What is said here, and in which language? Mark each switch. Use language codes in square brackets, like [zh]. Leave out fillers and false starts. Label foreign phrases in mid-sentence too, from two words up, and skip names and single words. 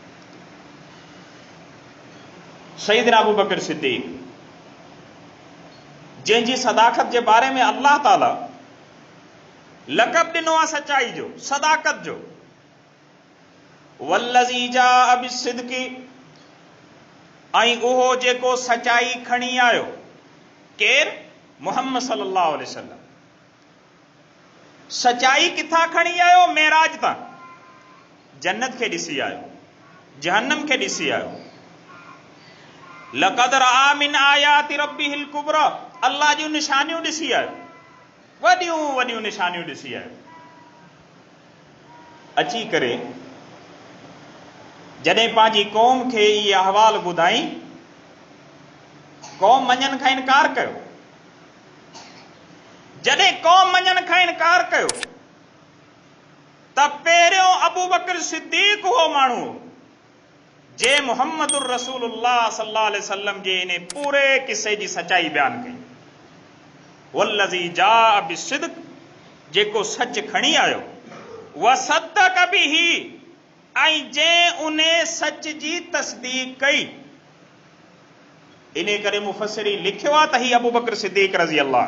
[sd] सईदना अबू बकर सिद्दीक़, जंहिंजी सदाकत जे बारे में [ar] الله تعالى [sd] लक़ब ॾिनो आहे सचाई जो, सदाकत जो। [ar] والذي جاء بالصدق, [sd] ऐं उहो जेको सचाई खणी आयो। केर? [ar] محمد صلى الله عليه وسلم. [sd] सचाई किथां खणी आयो? मेराज तां। जन्नत खे ॾिसी आयो, जहन्नम खे ॾिसी आयो। [ar] لقد رأى من آيات ربه الكبرى, [sd] अल्लाह जूं निशानियूं ॾिसी आयो, वॾियूं वॾियूं निशानियूं ॾिसी आयो। अची करे जॾहिं पंहिंजी क़ौम खे इहे अहवाल ॿुधाई, क़ौम मञण खां इनकार कयो। जॾहिं क़ौम मञण खां इनकार कयो त पहिरियों अबू बकर सिद्दीक़ उहो माण्हू जे [ar] محمد رسول الله صلى الله عليه وسلم [sd] जे इन पूरे किसे जी सचाई बयान कई। [ar] والذي جاء بالصدق, [sd] जेको सच खणी आयो। [ar] وصدق به, [sd] ऐं जंहिं उन सच जी तस्दीक कई। इन करे मुफ़स्सिरीन लिखियो आहे त ही अबू बकर सिद्दीक़ [ar] رضي الله.